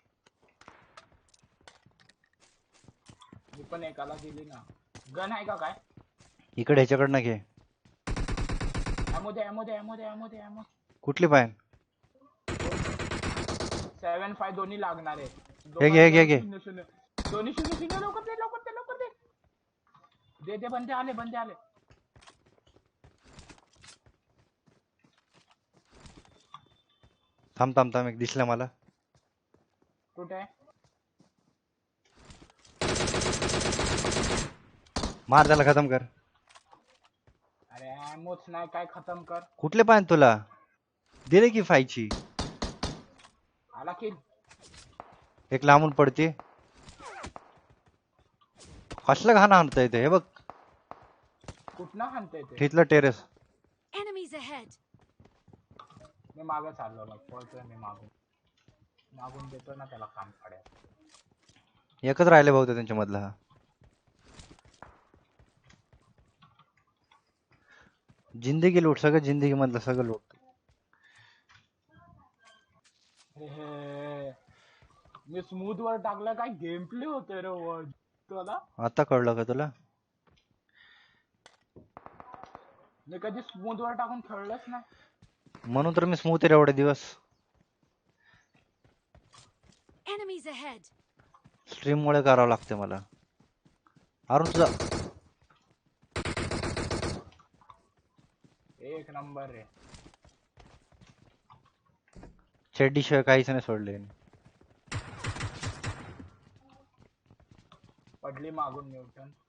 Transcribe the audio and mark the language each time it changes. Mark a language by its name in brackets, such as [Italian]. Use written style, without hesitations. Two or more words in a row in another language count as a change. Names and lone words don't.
[Marathi] मी पण एकाला दिली ना. गन आहे का काय? इकडे ह्याच्याकडनं घे. ॲमो. कुठली पाय? 7.5 दोन्ही लागणार आहे. हे घे. 0-0. दोन्ही 0-0. लवकर दे. दे बंदे आले. थांब एक दिसलं मला. कुठे आहे? मार त्याला खतम कर. अरे ॲमोच नाही काय खतम कर. कुठले पाय तुला? दिले की 5 ची. आला किल. एक लांबून पडते. कसलं घाण आणतंय ते हे बघ. कुठनं हाणतंय ते? तिथलं टेरेस. [English] Enemies ahead! [Marathi] मी मागे चाललो पळतोय मी मागून. मागून देतो ना त्याला काम काढ्या. एकच राहिले भाऊ त्यांच्या मधला हा. जिंदगी लूट, सगळं जिंदगी मधलं सगळं लूट. मी स्मूथ वर टाकलं, काय गेम प्ले होतोय रे वर तुला. आता कळलं का तुला? मी कधी स्मूथ वर टाकून खेळलोच नाही. म्हणून तर मी स्मूथ आहे एवढे दिवस. [English] Enemies ahead. [Marathi] स्ट्रीम मुळे करावं लागते मला. अरुण तुझा एक नंबर रे. चेड्डी शिवाय काहीच नाही सोडले. पडली मागून न्यूटन.